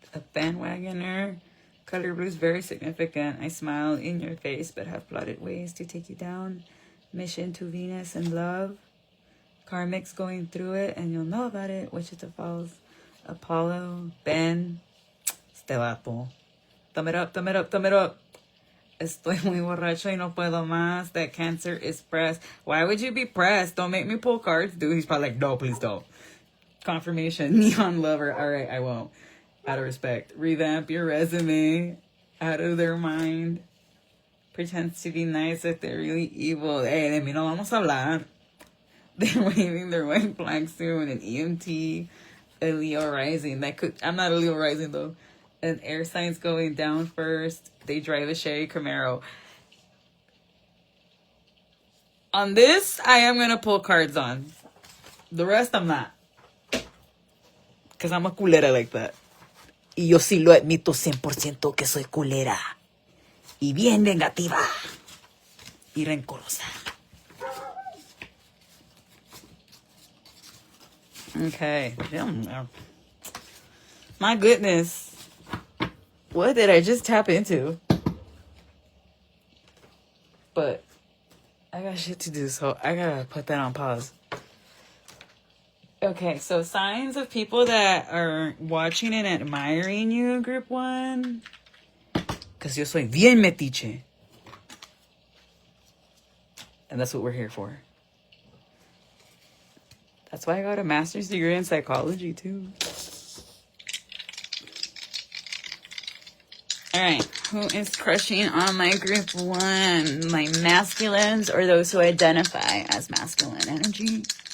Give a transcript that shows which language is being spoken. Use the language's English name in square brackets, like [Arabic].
[English] A bandwagoner. Color blue is very significant. I smile in your face but have plotted ways to take you down. Mission to Venus and love. Karmic's going through it and you'll know about it. Wichita Falls. Apollo. Ben. [Spanish] Este vato. [English] Thumb it up, thumb it up, thumb it up. [Spanish] Estoy muy borracho y no puedo más. [English] That Cancer is pressed. Why would you be pressed? Don't make me pull cards, dude. He's probably like, no, please don't. Confirmation. Neon lover. All right, I won't. Out of respect. Revamp your resume. Out of their mind. Pretends to be nice, but they're really evil. [Spanish] Hey, de mí no vamos a hablar. [English] They're waving their white flag soon. An EMT. A Leo rising. I'm not a Leo rising, though. An air sign's going down first. They drive a Chevy Camaro. On this, I am going to pull cards on. The rest, I'm not. Because I'm a culera like that. [Spanish] Y yo sí lo admito 100% que soy culera. Y bien vengativa. Y rencorosa. [English] Okay. My goodness. What did I just tap into? But I got shit to do, so I gotta put that on pause. Okay, so signs of people that are watching and admiring you, group 1. Because [Spanish] yo soy bien metiche. [English] And that's what we're here for. That's why I got a master's degree in psychology, too. Alright, who is crushing on my group 1? My masculines or those who identify as masculine energy?